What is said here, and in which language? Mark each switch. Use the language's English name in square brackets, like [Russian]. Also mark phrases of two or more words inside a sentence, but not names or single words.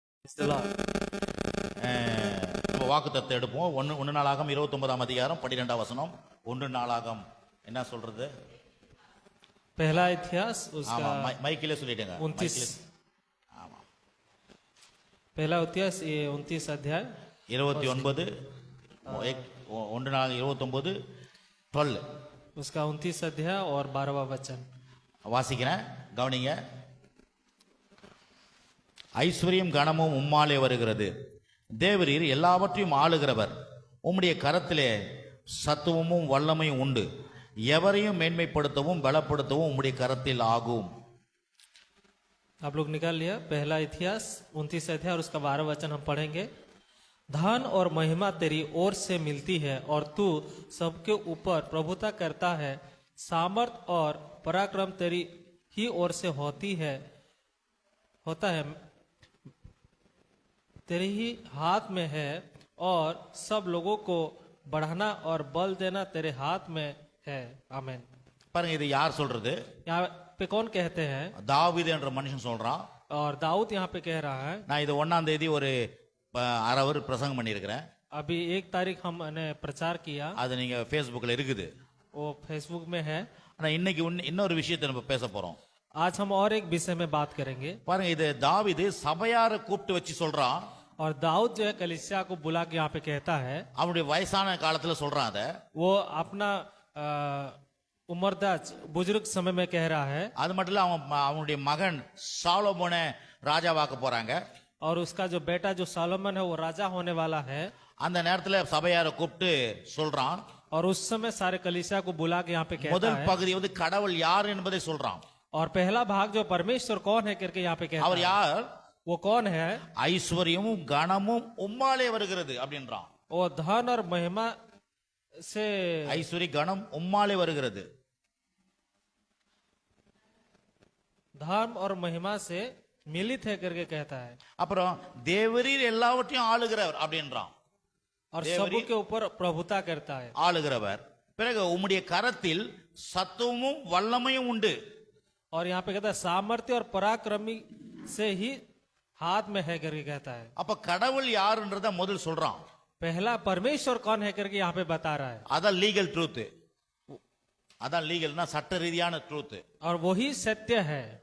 [English] Praise the Lord. [Tamil] நம்ம வாக்குத்தத்தத்தை எடுப்போம். ஒன்று நாளாகம் 29ஆம் அதிகாரம் 12ஆம் வசனம். ஒன்று நாளாகம் என்ன சொல்றது? [Hindi] पहला इतिहास [Tamil] ஆமா, [Hindi] उसका [Tamil] மைக்கிலே சொல்லிடுங்க. 29 ஆமா, [Hindi] पहला इतिहास ये 29 अध्याय [Tamil] 29 ஒன்று நாள் 29 12 [Hindi] उसका 29 अध्याय और 12वां वचन। [Tamil] வாசிக்கிறேன், கவனிங்க. ஐஸ்வர்யம் கனமும் உம்மாலே வருகிறது. தேவரீர் எல்லாவற்றையும் ஆளுகிறவர். உம்முடைய கரத்திலே சத்துவமும் வல்லமையும் உண்டு. எவரையும் மேன்மைப்படுத்தவும் பலப்படுத்தவும் உம்முடைய கரத்தில் ஆகும். [Hindi] आप लोग निकाल लिया पहला इतिहास 29 अध्याय और उसका 12वां वचन हम पढ़ेंगे। धन और महिमा तेरी ओर से मिलती है और तू सबके ऊपर प्रभुता करता है। सामर्थ और पराक्रम तेरी ही ओर से होता है, तेरे ही हाथ में है और सब लोगों को बढ़ाना और बल देना तेरे हाथ में है। आमीन। [Tamil] பாருங்க, இது யார் சொல்றது? [Hindi] यहाँ पे कौन कहते हैं? [Tamil] தாவீது என்ற மனுஷன் சொல்றான். [Hindi] और दाऊद यहाँ पे कह रहा है। [Tamil] நான் இது 1ஆம் தேதி ஒரு அரை அவர் பிரசங்கம் பண்ணியிருக்கிறேன். [Hindi] अभी 1 तारीख हमने प्रचार किया, [Tamil] அது நீங்க Facebookல இருக்குது. [Hindi] वो फेसबुक में है। [Tamil] ஆனா இன்னைக்கு இன்னொரு விஷயத்தை நம்ம பேச போறோம். [Hindi] आज हम और एक विषय में बात करेंगे। [Tamil] பாருங்க, இது தாவீது சபையாரை கூப்பிட்டு வச்சு சொல்றான். [Hindi] और दाऊद जो है कलीसिया को बुला के यहाँ पे कहता है, [Tamil] அவனுடைய வயசான காலத்துல சொல்றான். அத [Hindi] वो अपना उम्रदराज बुजुर्ग समय में कह रहा है। [Tamil] அது மட்டும் இல்ல, அவனுடைய மகன் சாலோமோனை ராஜாவாக்க போறாங்க. [Hindi] और उसका जो बेटा जो सालोमन है वो राजा होने वाला है। [Tamil] அந்த நேரத்துல சபையாரை கூப்பிட்டு சொல்றான். [Hindi] और उस समय सारे कलीसिया को बुला के यहाँ पे कहता [Tamil] முதல் [Hindi] है। [Tamil] பகுதி வந்து கடவுள் யார் என்பதை சொல்றான். [Hindi] और पहला भाग जो परमेश्वर कौन है करके यहाँ पे कहता [Tamil] அவர் [Hindi] है। [Tamil] யார்? [Hindi] वो कौन है? [Tamil] ஐஸ்வர்யமும் கனமும் உம்மாலே வருகிறது அப்படின்றான். [Hindi] वो धन और महिमा से, [Tamil] ஐஸ்வர்ய கனம் உம்மாலே வருகிறது. [Hindi] धर्म और महिमा से मिलित है करके कहता है। [Tamil] அப்புறம் தேவரீர் எல்லாவற்றையும் ஆளுகிறவர் அப்படின்றான். [Hindi] और सबों के ऊपर प्रभुता करता है। [Tamil] ஆளுகிறவர். பிறகு உம்முடைய கரத்தில் சத்துவமும் வல்லமையும் உண்டு. [Hindi] और यहाँ पे कहता है सामर्थ्य और पराक्रमी से ही हाथ में है करके कहता है। [Tamil] அப்ப கடவுள் யாருன்றத முதல் சொல்றான். [Hindi] पहला परमेश्वर कौन है करके यहाँ पे बता रहा है। [Tamil] அதான் [English] legal truth. [Tamil] அதான் லீகல்னா சட்ட ரீதியான ட்ரூத். [Hindi] और वही सत्य है।